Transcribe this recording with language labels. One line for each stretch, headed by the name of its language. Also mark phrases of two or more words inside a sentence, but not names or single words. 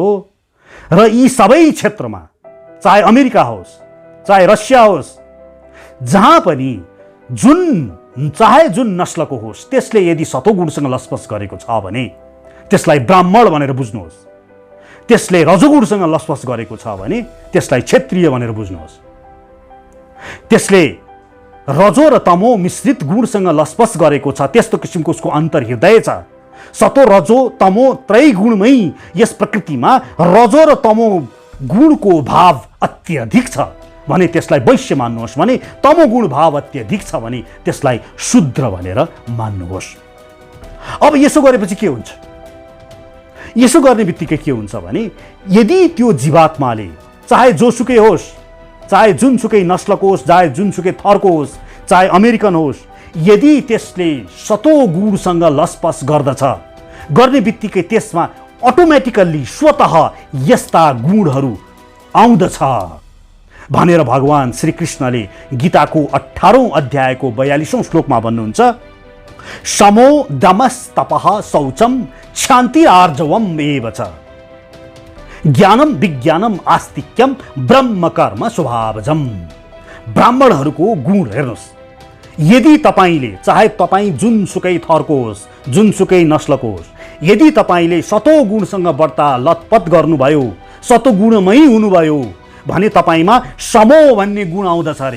Nepali: र यी सबै क्षेत्रमा, चाहे अमेरिका होस्, चाहे रसिया होस्, जहाँ पनि चाहे जुन नस्लको होस्, त्यसले यदि सतोगुणसँग लसपस गरेको छ भने त्यसलाई ब्राह्मण भनेर बुझ्नुहोस्। त्यसले रजोगुणसँग लसपस गरेको छ भने त्यसलाई क्षत्रिय भनेर बुझ्नुहोस्। त्यसले रजो र तमो मिश्रित गुणसँग लसपस गरेको छ, त्यस्तो किसिमको उसको अन्तर्हृदय छ। सतो रजो तमो त्रय गुणमै यस प्रकृतिमा रजो र तमो गुणको भाव अत्यधिक छ भने त्यसलाई वैश्य मान्नुहोस्। भने तमो गुण भाव अत्यधिक छ भने त्यसलाई शूद्र भनेर मान्नुहोस्। अब यसो गरेपछि के हुन्छ? यसो गर्ने बित्तिकै के हुन्छ भने यदि त्यो जीवात्माले चाहे जोसुकै होस्, चाहे जुनसुकै नस्लको होस्, चाहे जुनसुकै थरको होस्, चाहे अमेरिकन होस्, यदि त्यसले सतोगुणसँग लसपस गर्दछ, गर्ने बित्तिकै त्यसमा अटोमेटिकल्ली स्वतः यस्ता गुणहरू आउँदछ भनेर भगवान श्री कृष्णले गीताको 18औं अध्यायको 42औं श्लोकमा भन्नुहुन्छ।
Sanskrit: समो दमस तपः शौचम शान्तिरार्जवम एव च ज्ञानम विज्ञानम आस्तिक्यम ब्रह्म कर्म स्वभावजम।
Nepali: ब्राह्मणहरूको गुण हेर्नुहोस्। यदि तपाईले, चाहे तपाईँ जुनसुकै थरको होस्, जुनसुकै नस्लको होस्, यदि तपाईले सतोगुणसँग बढ्ता लतपत गर्नुभयो, सतोगुणमै हुनुभयो भने तपाईमा समो भन्ने गुण आउँदछ अरे।